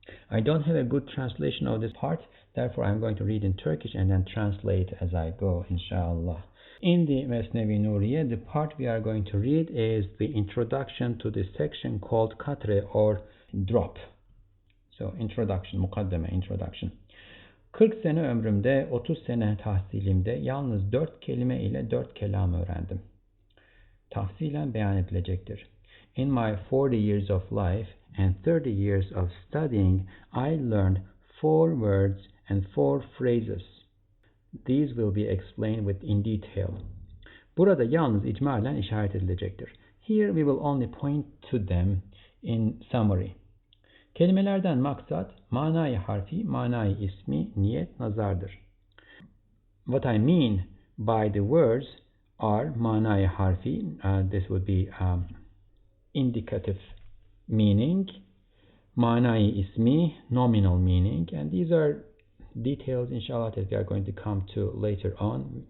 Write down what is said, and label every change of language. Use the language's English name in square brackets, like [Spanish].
[English] I don't have a good translation of this part, therefore I'm going to read in Turkish and then translate as I go, inshallah. In the Masnavi Nuriya, the part we are going to read is the introduction to the section called Katre, or drop. So introduction, mukaddeme, introduction. [Turkish] 40 sene ömrümde, 30 sene tahsilimde yalnız 4 kelime ile 4 kelam öğrendim. Tafsilen beyan edilecektir. [English] In my 40 years of life and 30 years of studying, I learned 4 words and 4 phrases. These will be explained in detail. [Turkish] Burada yalnız icmalen işaret edilecektir. [English] Here we will only point to them in summary. [Turkish] Kelimelerden maksat, manayı harfi, manayı ismi, niyet, nazardır. [English] What I mean by the words are manayı harfi, this would be indicative meaning, manayı ismi, nominal meaning, and these are details, inshallah, that we are going to come to later on.